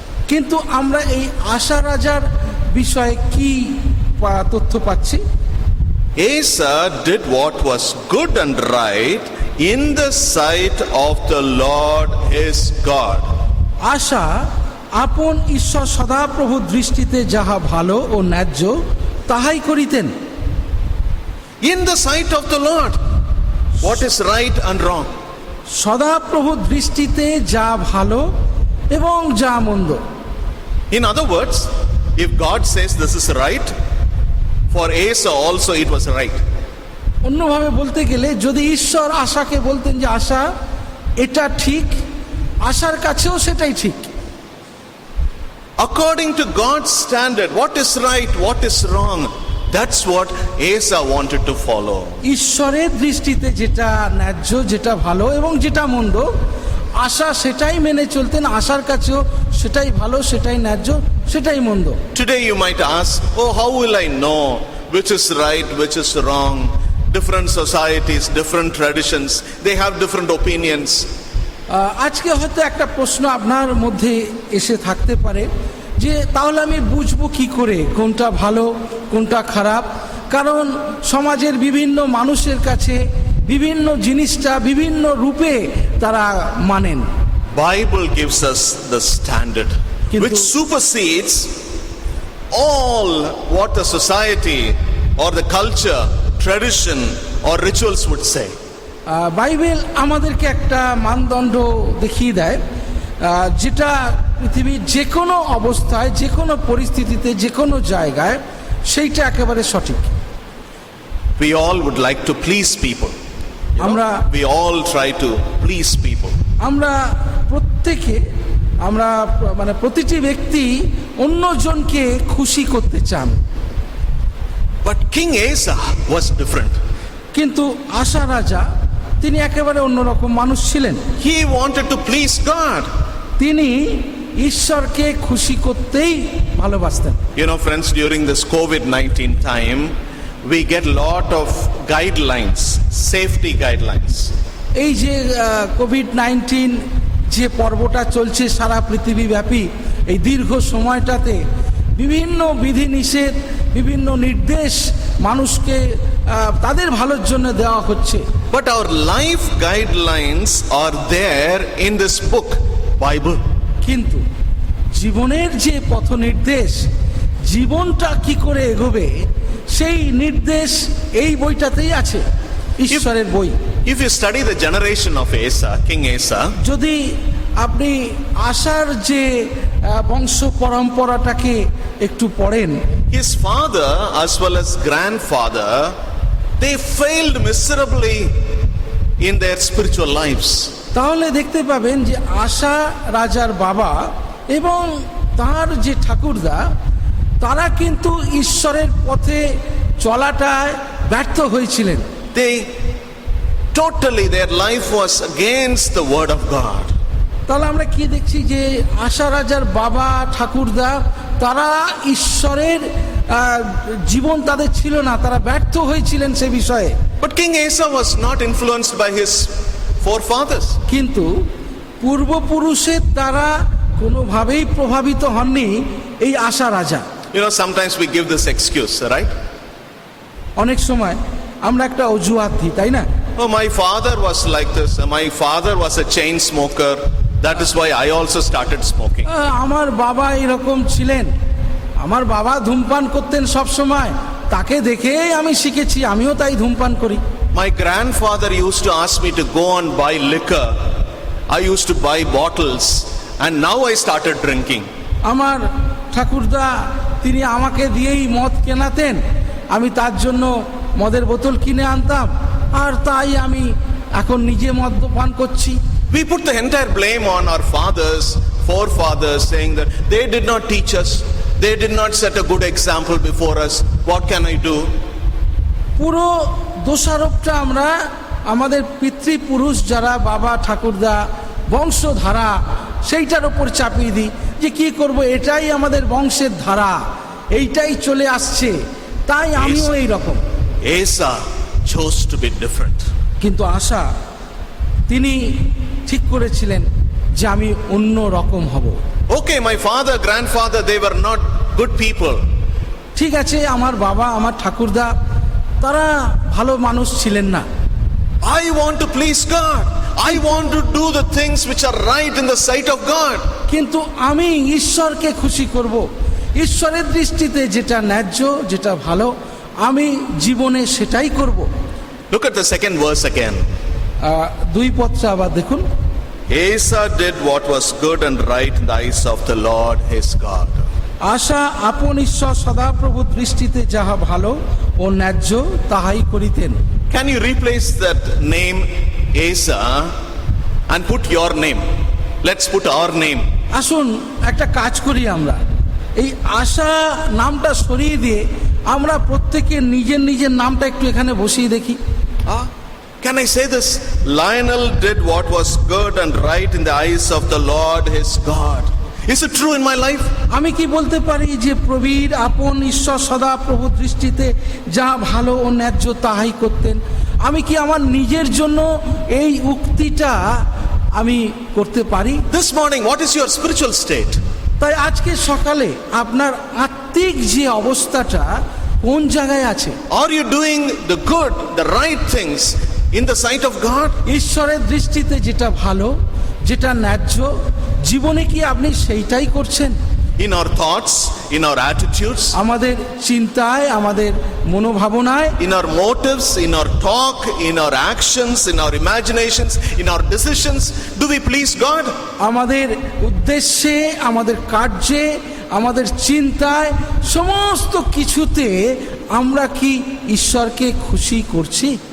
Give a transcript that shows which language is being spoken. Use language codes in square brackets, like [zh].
[bn] কিন্তু আমরা এই আশা রাজার বিষয়ে কি তথ্য পাচ্ছি? [en] Asa did what was good and right in the sight of the Lord his God. [bn] আশা আপন ঈশ্বর সদাপ্রভু দৃষ্টিতে যাহা ভালো ও ন্যায্য তাহাই করিতেন। [en] In the sight of the Lord, what is right and wrong? [bn] সদাপ্রভু দৃষ্টিতে যা ভালো এবং যা মন্দ। [en] In other words, if God says this is right, for Asa also it was right. [bn] অন্যভাবে বলতে গেলে, যদি ঈশ্বর আশাকে বলতেন যে আশা এটা ঠিক, আশার কাছেও সেটাই ঠিক। [en] According to God's standard, what is right, what is wrong, that's what Asa wanted to follow. [bn] ঈশ্বরের দৃষ্টিতে যেটা ন্যায্য, যেটা ভালো এবং যেটা মন্দ, আশা সেটাই মেনে চলতেন। আশার কাছেও সেটাই ভালো, সেটাই ন্যায্য, সেটাই মন্দ। [en] Today you might ask, oh, how will I know which is right, which is wrong? Different societies, different traditions, they have different opinions. [bn] আজকে হয়তো একটা প্রশ্ন আপনার মধ্যে এসে থাকতে পারে যে তাহলে আমি বুঝবো কি করে কোনটা ভালো কোনটা খারাপ? কারণ সমাজের বিভিন্ন মানুষের কাছে বিভিন্ন জিনিসটা বিভিন্ন রূপে তারা মানেন। [en] Bible gives us the standard which supersedes all what the society or the culture, tradition or rituals would say. [bn] Bible আমাদেরকে একটা মানদণ্ড দেখিয়ে দেয়, যেটা পৃথিবীর যে কোনো অবস্থায়, যে কোনো পরিস্থিতিতে, যে কোনো জায়গায় সেইটা একেবারে সঠিক। [en] We all would like to please people. We all try to please people. [bn] আমরা প্রত্যেকে, আমরা মানে প্রতিটি ব্যক্তি অন্যজনকে খুশি করতে চান। [en] But King Asa was different. [bn] কিন্তু আশা রাজা তিনি একেবারে অন্যরকম মানুষ ছিলেন। [en] He wanted to please God. [bn] তিনি ঈশ্বরকে খুশি করতেই ভালোবাসতেন। [en] You know, friends, during this COVID-19 time, we get lot of guidelines, safety guidelines. [bn] এই যে কোভিড-19 যে পর্বটা চলছে সারা পৃথিবীব্যাপী, এই দীর্ঘ সময়টাতে বিভিন্ন বিধিনিষেধ, বিভিন্ন নির্দেশ মানুষকে তাদের ভালোর জন্য দেওয়া হচ্ছে। [en] But our life guidelines are there in this book, Bible. [bn] কিন্তু জীবনের যে পথ নির্দেশ, জীবনটা কি করে এগোবে, সেই নির্দেশ এই বইটাতেই আছে, ঈশ্বরের বই। [en] If you study the generation of Asa, King Asa, [bn] যদি আপনি আশার যে বংশ পরম্পরাটাকে একটু পড়েন, [en] his father as well as grandfather, they failed miserably in their spiritual lives. [bn] তাহলে দেখতে পাবেন যে আশা রাজার বাবা এবং তার যে ঠাকুরদা, তারা কিন্তু ঈশ্বরের পথে চলাটায় ব্যর্থ হয়েছিলেন। [en] They totally, their life was against the word of God. [bn] তাহলে আমরা কি দেখছি যে আশা রাজার বাবা ঠাকুরদা তারা ঈশ্বরের জীবন তাদের ছিল না, তারা ব্যর্থ হয়েছিলেন সে বিষয়ে। [en] But King Asa was not influenced by his forefathers. [bn] কিন্তু পূর্বপুরুষের দ্বারা কোনোভাবেই প্রভাবিত হননি এই আশা রাজা। [en] You know, sometimes we give this excuse, right? [bn] অনেক সময় আমরা একটা অজুহাত দিই, তাই না? [en] Oh, my father was like this. My father was a chain smoker. That is why I also started smoking. [bn] আমার বাবা এরকম ছিলেন, আমার বাবা ধূমপান করতেন সব সময়, তাকে দেখেই আমি শিখেছি, আমিও তাই ধূমপান করি। [en] My grandfather used to ask me to go and buy liquor. I used to buy bottles, and now I started drinking. [bn] আমার ঠাকুরদা তিনি আমাকে দিয়েই মদ কেনাতেন, আমি তার জন্য মদের বোতল কিনে আনতাম, আর তাই আমি এখন নিজে মদ্যপান করছি। [en] We put the entire blame on our fathers, forefathers, saying that they did not teach us, they did not set a good example before us. What can I do? [bn] পুরো দোষারোপটা আমরা আমাদের পিতৃপুরুষ যারা বাবা ঠাকুরদা বংশধারা সেইটার ওপর চাপিয়ে দিই যে কি করব, এটাই আমাদের বংশের ধারা, এইটাই চলে আসছে, তাই আমিও এই রকম। [en] Asa chose to be different. [bn] কিন্তু আশা তিনি ঠিক করেছিলেন যে আমি অন্য রকম হব। [en] Okay, my father, grandfather, they were not good people. [bn] ঠিক আছে, আমার বাবা আমার ঠাকুরদা তারা ভালো মানুষ ছিলেন না। [en] I want to please God. I want to do the things which are right in the sight of God. [bn] কিন্তু আমি ঈশ্বরকে খুশি করব, ঈশ্বরের দৃষ্টিতে যেটা ন্যায্য, যেটা ভালো, আমি জীবনে সেটাই করব। [en] Look at the second verse again. [bn] 2 পদটা আবার দেখুন। [en] Asa did what was good and right in the eyes of the Lord his God. [bn] আশা আপন ঈশ্বর সদাপ্রভু দৃষ্টিতে যাহা ভালো ও ন্যায্য তাহাই করিতেন। [en] Can you replace that name Asa and put your name? Let's put our name. [bn] আসুন একটা কাজ করি আমরা, এই আশা নামটা সরিয়ে দিয়ে আমরা প্রত্যেকে নিজের নিজের নামটা একটু এখানে বসিয়ে দেখি। [en] Can I say this? Lionel did what was good and right in the eyes of the Lord his God. Is it true in my life? [bn] আমি কি বলতে পারি যে প্রবীর আপন ঈশ্বর সদা প্রভু দৃষ্টিতে যা ভালো ও ন্যায্য তাহাই করতেন? আমি কি আমার নিজের জন্য এই উক্তিটা আমি করতে পারি? [en] This morning, what is your spiritual state? [bn] তাই আজকে সকালে আপনার আত্মিক যে অবস্থাটা কোন জায়গায় আছে? [en] Are you doing the good, the right things in the sight of God? [bn] ঈশ্বরের দৃষ্টিতে যেটা ভালো, যেটা ন্যায্য, জীবনে কি আপনি সেইটাই করছেন? [en] In our thoughts, in our attitudes, [bn] আমাদের চিন্তায়, আমাদের মনোভাবনায়, [en] in our motives, in our talk, in our actions, in our imaginations, in our decisions, do we please God? [bn] আমাদের উদ্দেশ্যে, আমাদের কার্যে, আমাদের চিন্তায়, সমস্ত কিছুতে আমরা কি ঈশ্বরকে খুশি করছি?